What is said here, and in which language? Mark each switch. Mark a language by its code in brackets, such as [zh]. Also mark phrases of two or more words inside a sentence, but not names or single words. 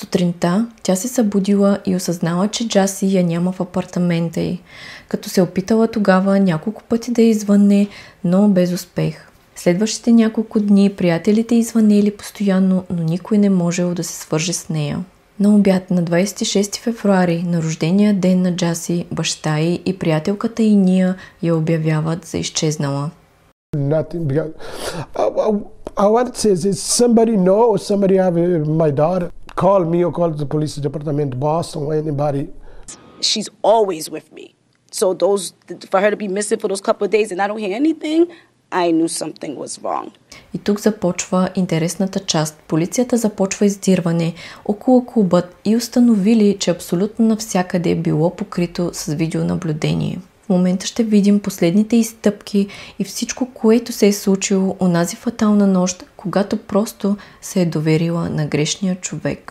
[bg] Сутринта тя се събудила и осъзнала, че Джаси я няма в апартамента й, като се опитала тогава няколко пъти да извънне, но без успех. Следващите няколко дни приятелите извънели постоянно, но никой не можел да се свърже с нея. На обяд на 26 февруари, на рождения ден на Джаси, баща й и приятелката й Ния я обявяват за изчезнала. [en] I wanted to say, is somebody know or somebody have my daughter? Call me or call the police department, Boston, or anybody. She's always with me. So for her to be missing for those couple of days and I don't hear anything, I knew something was wrong. [bg] И тук започва интересната част. Полицията започва издирване около клубът и установили, че абсолютно навсякъде е било покрито с видеонаблюдение. В момента ще видим последните изстъпки и всичко, което се е случило онази фатална нощ, когато просто се е доверила на грешния човек.